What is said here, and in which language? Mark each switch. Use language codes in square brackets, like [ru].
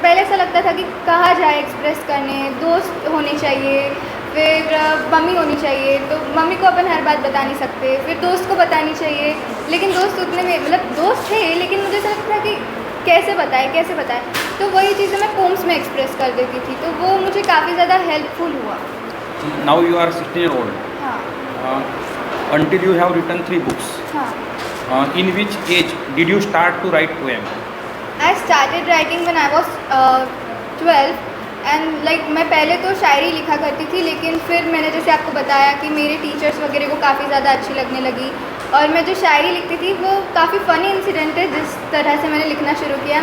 [hi] पहले ऐसा लगता था कि कहाँ जाए एक्सप्रेस करने, दोस्त होने चाहिए, फिर मम्मी होनी चाहिए, तो मम्मी को अपन हर बात बता नहीं सकते, फिर दोस्त को बतानी चाहिए, लेकिन दोस्त उतने में मतलब दोस्त थे लेकिन मुझे ऐसा लगता था कि कैसे बताए। तो वही चीज़ें मैं पोम्स में एक्सप्रेस कर देती थी, तो वो मुझे काफ़ी ज़्यादा हेल्पफुल हुआ। [en] Now you are 16 year old. [hi] हाँ [en] Until you have written 3 books. [hi] हाँ [en] In which age did you start to write poem? I started writing when I was 12 [hi] and मैं पहले तो शायरी लिखा करती थी, लेकिन फिर मैंने जैसे आपको बताया कि मेरे टीचर्स वगैरह को काफ़ी ज़्यादा अच्छी लगने लगी और मैं जो शायरी लिखती थी वो काफ़ी फ़नी इंसिडेंट है जिस तरह से मैंने लिखना शुरू किया।